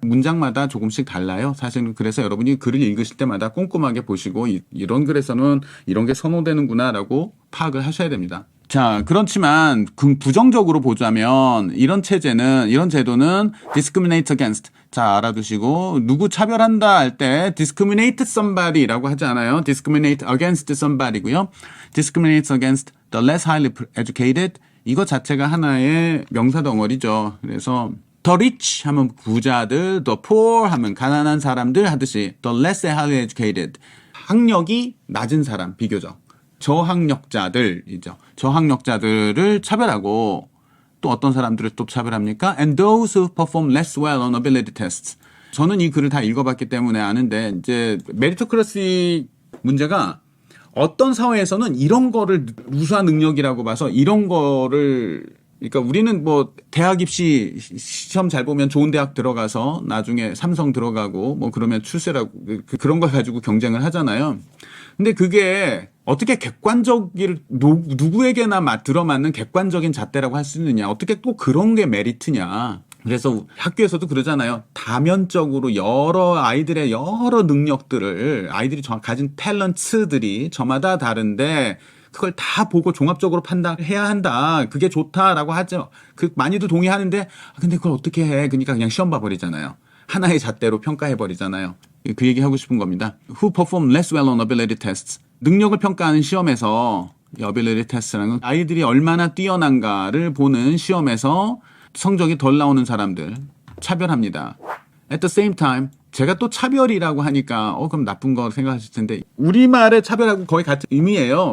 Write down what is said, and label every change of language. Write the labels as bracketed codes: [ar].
[ko] 문장마다 조금씩 달라요. 사실은 그래서 여러분이 글을 읽으실 때마다 꼼꼼하게 보시고 이런 글에서는 이런 게 선호되는구나라고 파악을 하셔야 됩니다. 자, 그렇지만 부정적으로 보자면 이런 제도는 [en] discriminate against. [ko] 자, 알아두시고 누구 차별한다 할 때 [en] discriminate somebody [ko] 라고 하지 않아요. [en] discriminate against somebody고요. discriminate against the less highly educated. [ko] 이거 자체가 하나의 명사 덩어리죠. 그래서 the rich 하면 부자들, the poor 하면 가난한 사람들 하듯이 [en] the less highly educated. [ko] 학력이 낮은 사람 비교적. 저학력자들이죠. 저학력자들을 차별하고 또 어떤 사람들을 또 차별합니까? [en] And those who perform less well on ability tests. [ko] 저는 이 글을 다 읽어봤기 때문에 아는데 이제 메리토크러시 문제가 어떤 사회에서는 이런 거를 우수한 능력이라고 봐서 이런 거를 그러니까 우리는 뭐 대학 입시 시험 잘 보면 좋은 대학 들어가서 나중에 삼성 들어가고 뭐 그러면 출세라고 그런 걸 가지고 경쟁을 하잖아요. 근데 그게 어떻게 누구에게나 들어맞는 객관적인 잣대라고 할 수 있느냐. 어떻게 또 그런 게 메리트냐. 그래서 학교에서도 그러잖아요. 다면적으로 여러 아이들의 여러 능력들을 아이들이 가진 탤런트들이 저마다 다른데 그걸 다 보고 종합적으로 판단해야 한다. 그게 좋다라고 하죠. 많이도 동의하는데 근데 그걸 어떻게 해. 그러니까 그냥 시험 봐버리잖아요. 하나의 잣대로 평가해버리잖아요. 그 얘기 하고 싶은 겁니다. [en] Who perform less well on ability tests. [ko] 능력을 평가하는 시험에서 ability test라는 건 아이들이 얼마나 뛰어난가를 보는 시험에서 성적이 덜 나오는 사람들 차별합니다. [en] At the same time [ko] 제가 또 차별이라고 하니까 그럼 나쁜 거 생각하실 텐데 우리말의 차별하고 거의 같은 의미예요.